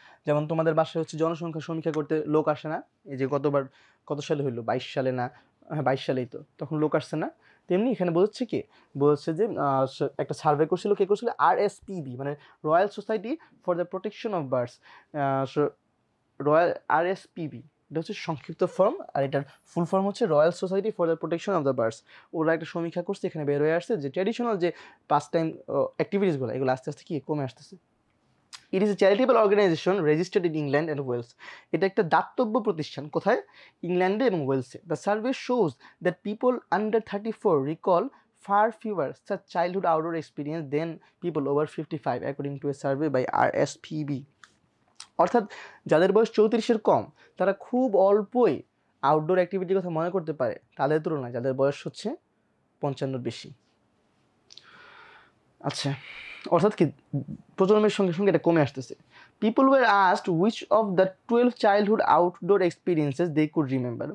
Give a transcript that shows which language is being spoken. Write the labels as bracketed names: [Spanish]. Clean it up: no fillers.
[Bangla] যেমন তোমাদের বাসায় হচ্ছে জনসংখ্যা সমীক্ষা করতে লোক আসে না, এই যে কত সালে হইলো, 22 সালে না, হ্যাঁ 22 সালেই তো, তখন লোক আসছে না, তেমনি এখানে বোঝাচ্ছে কি, বোঝাচ্ছে যে একটা সার্ভে করছিল, কে করছিল, RSPB মানে [English] royal society for the protection of birds, [Bangla] royal RSPB, এটা হচ্ছে সংক্ষিপ্ত ফর্ম, আর এটার ফুল ফর্ম হচ্ছে [English] Royal society for the protection of the birds. [Bangla] ওরা একটা সমীক্ষা করছে, এখানে বের হয়ে আসছে যে ট্র্যাডিশনাল যে পাস টাইম অ্যাক্টিভিটিসগুলো, এগুলো আস্তে আস্তে কি কমে আসতেছে। [English] It is a charitable organisation registered in England and Wales. [Bangla] এটা একটা দাতব্য প্রতিষ্ঠান, কোথায়, ইংল্যান্ডে এবং ওয়েলসে। [English] The survey shows that people under 34 recall far fewer such childhood outdoor experience than people over 55 according to a survey by RSPB. [Bangla] অর্থাৎ যাদের বয়স 34-এর কম, তারা খুব অল্পই আউটডোর অ্যাক্টিভিটির কথা মনে করতে পারে তাদের তুলনায় যাদের বয়স হচ্ছে 55-এর বেশি। আচ্ছা, অর্থাৎ কি প্রজন্মের সঙ্গে সঙ্গে এটা কমে আসতেছে। [English] People were asked which of the 12 childhood outdoor experiences they could remember.